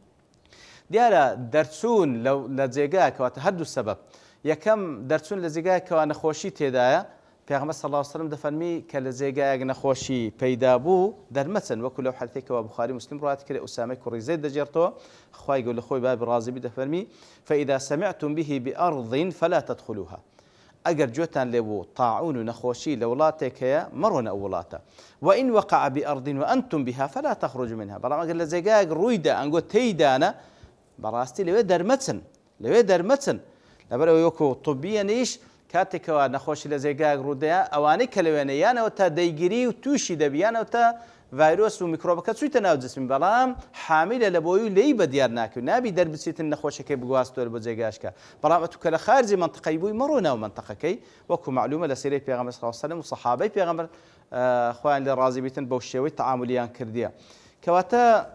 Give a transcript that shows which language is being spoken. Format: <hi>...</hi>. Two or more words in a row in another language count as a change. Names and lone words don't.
<ckb>دیارە دەرچوون لە جێگایە کەواتە هەردوو سەبەب یەکەم دەرچوون لە جێگایە کەوا نەخۆشی تێدایە پێغەمبەر</ckb> <ar>صلی الله عليه وسلم</ar> <ckb>دەفەرمی کە لە جێگایەک نەخۆشی پەیدا بوو دەرمەچن وەکو لەو حەدیثێکەوە بوخاری مسلم ڕوایەت کرێ ئوسامەی کوڕی زەید دەجێڕتەوە خوای گەورە لە خۆی بابی ڕازی دەفەرمی</ckb> <ar>فإذا سمعتم به بأرض فلا تدخلوها</ar> <ckb>ئەگەر گوێتان لێ بوو طاعون و نەخۆشی لە وڵاتێک هەیە مەڕۆنە ئەو وڵاتە</ckb> <ar>وإن وقع بأرض وأنتم بها فلا تخرجوا منها</ar> <ckb>بەڵام ئەگەر لە جێگایەک ڕوویدا ئەنگۆ تێیدانە بەڕاستی لەوێ دەرمەچن لەبەرەوەی وەکو طبیەنیش کاتێکەوە نەخۆشی لە جێگایەک ڕوودەیە ئەوانەی کە لەوێنە یانەوە تا دەیگیری و تووشی دەبیانەوە تا ڤایرۆس و میکرۆبەکە چوویتە ناو جسمی بەڵام حامیلە لە بۆی و لێی بەدیار ناکەوت نابی دەربچیتن نەخۆشەکەی بگواستوە بۆ جێگاشکە بەڵام ئەتو کە لە خارجی منتقەی بووی مەڕۆ ناو منتقەکەی وەکو معلومە لە سیرەی پێغەمبەر</ckb> <ar>صلی الله علیه وسلم</ar> <ckb>و سەحابەی پێغەمبەر خۆیان لێ ڕازی بیتن بەو شێوەی تەعاملیان کردیە کەواتە</ckb>